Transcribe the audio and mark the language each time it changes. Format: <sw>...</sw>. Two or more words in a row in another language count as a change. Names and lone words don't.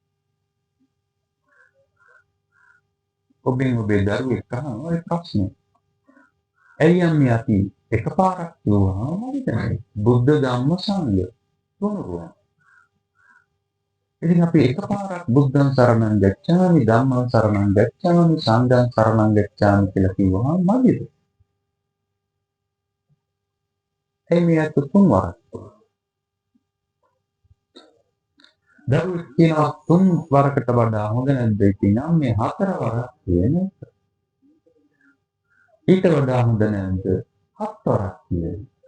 <si>ඔබෙන් ඔබේ දරුවෙක් අහනවා ඒ ප්‍රශ්නේ. ඇයි අම්මේ අපි එකපාරක් කිව්වහම නේද? බුද්ධ ධම්ම සංඝ තුනුරුවන්. ඉතින් අපි එකපාරක්</si> <pi>බුද්ධං සරණං ගච්ඡාමි ධම්මං සරණං ගච්ඡාමි සංඝං සරණං ගච්ඡාමි</pi> <si>කියලා කිව්වහම මදිද? එයි මේ තුන් වරක්. දරුවෙක් කියනවා තුන් වරකට වඩා හොඳ නැද්ද කියලා මේ හතර වරක් කියන්නේ. ඊට වඩා හොඳ නැද්ද? හත් වරක් කියන්නේ.</si>